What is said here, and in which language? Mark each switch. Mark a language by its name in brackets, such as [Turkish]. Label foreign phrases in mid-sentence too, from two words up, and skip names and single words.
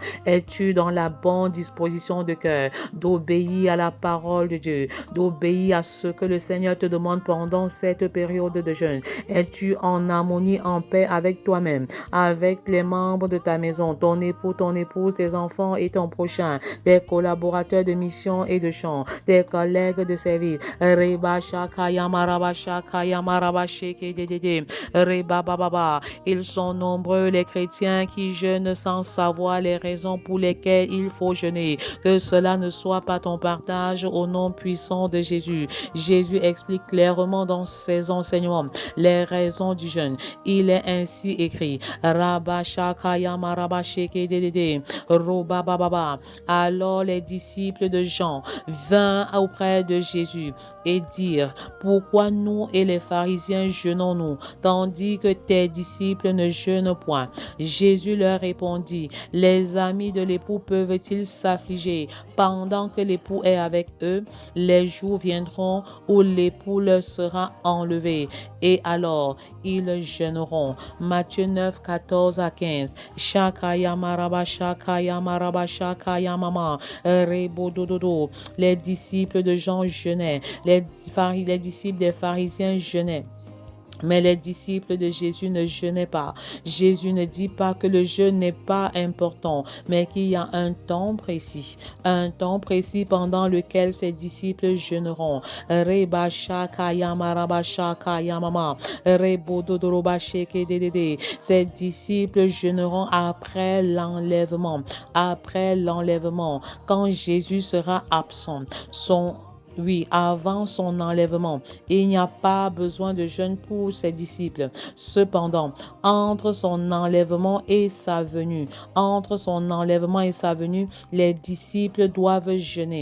[French] Es-tu dans la bonne disposition de cœur d'obéir à la parole de Dieu, d'obéir à ce que le Seigneur te demande pendant cette période de jeûne? Es-tu en harmonie, en paix avec toi-même, avec les membres de ta maison, ton époux, ton épouse, tes enfants enfants et ton prochain, tes collaborateurs de mission et de chant, tes collègues de service. Reba shaka yamaraba shaka yamaraba sheke dedede. Reba baba. Ils sont nombreux les chrétiens qui jeûnent sans savoir les raisons pour lesquelles il faut jeûner. Que cela ne soit pas ton partage au nom puissant de Jésus. Jésus explique clairement dans ses enseignements les raisons du jeûne. Il est ainsi écrit. Rabba shaka yamaraba sheke dedede. Roba baba. Alors les disciples de Jean vinrent auprès de Jésus et dirent: pourquoi nous et les pharisiens jeûnons-nous, tandis que tes disciples ne jeûnent point? Jésus leur répondit: les amis de l'époux peuvent-ils s'affliger pendant que l'époux est avec eux? Les jours viendront où l'époux leur sera enlevé, et alors ils jeûneront. Matthieu 9, 14 à 15. Shakaya maraba shakaya maraba shakaya mama. Rebodododo. Les disciples de Jean jeûnaient. Les disciples des pharisiens jeûnaient. Mais les disciples de Jésus ne jeûnaient pas. Jésus ne dit pas que le jeûne n'est pas important, mais qu'il y a un temps précis pendant lequel ses disciples jeûneront. Reba shakaya maraba shakaya mama. Rebododoroba sheke dedede. Ses disciples jeûneront après l'enlèvement. Après l'enlèvement, quand Jésus sera absent. Avant son enlèvement. Il n'y a pas besoin de jeûne pour ses disciples. Cependant, entre son enlèvement et sa venue, les disciples doivent jeûner.